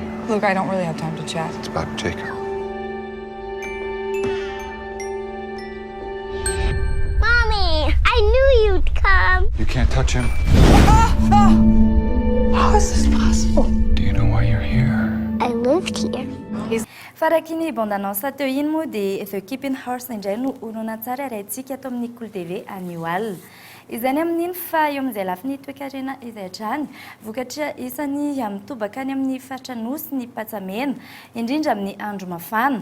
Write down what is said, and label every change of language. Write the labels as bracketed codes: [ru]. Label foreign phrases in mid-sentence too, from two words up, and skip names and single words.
[en] Look, I don't really have time to chat. It's about Jacob. Mommy, I knew you'd come. You can't touch him. How is this possible? Do you know why you're here? I lived here. [mg] Farakiny bande-annonce teo iny moa dia The Keeping Horse indray no olona tsara arahintsika ato amin'ny Kolo TV annual. Izany amin'iny fa eo amin'izay lafiny toekarena izay hatrany vokatra isany mitobaka any amin'ny faritra nosy ny patsamena indrindra amin'ny andro mafana.